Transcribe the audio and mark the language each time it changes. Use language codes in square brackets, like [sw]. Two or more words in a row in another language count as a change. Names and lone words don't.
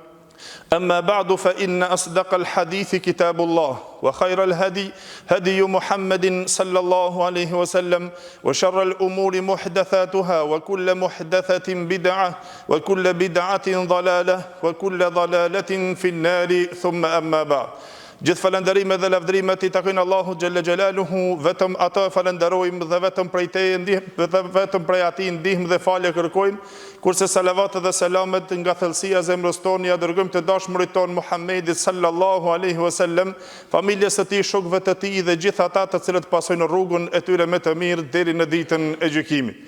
[ar] أما بعد فإن أصدق الحديث كتاب الله وخير الهدي هدي محمد صلى الله عليه وسلم وشر الأمور محدثاتها وكل محدثة بدعة وكل بدعة ضلالة وكل ضلالة في النار ثم أما بعد [sq] Gjithë falënderimet dhe lavdrimet I takojnë Allahu [ar] جل جلاله, [sq] vetëm atë falenderojmë dhe vetëm prej Teje ndihmë dhe vetëm prej Atij ndihmë dhe falje kërkojmë, kurse salavat dhe selamet nga thellësia e zemrës tonë ja dërgojmë të dashmurit ton Muhammedit [ar] صلى الله عليه وسلم, [sq] familjes së tij, shokëve të tij dhe gjithë ata të cilët pasojnë rrugën e tyre me të mirë deri në ditën e gjykimit.